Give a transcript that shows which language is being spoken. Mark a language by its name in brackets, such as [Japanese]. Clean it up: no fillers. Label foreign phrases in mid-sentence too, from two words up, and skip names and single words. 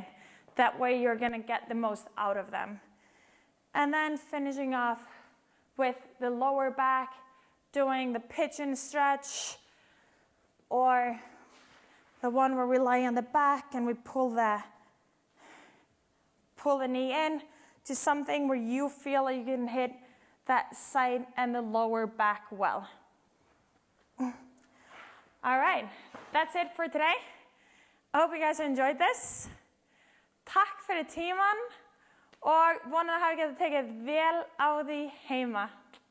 [English] That way you're gonna get the most out of them. And then finishing off with the lower back, doing the pigeon stretch, or the one where we lie on the back and we pull the knee in to something where you feel like you can hit that side and the lower back well. All right, that's it for today. I hope you guys enjoyed this. [Icelandic] Takk fyrir tíman og vona að hafa getað tekið vel á því heima.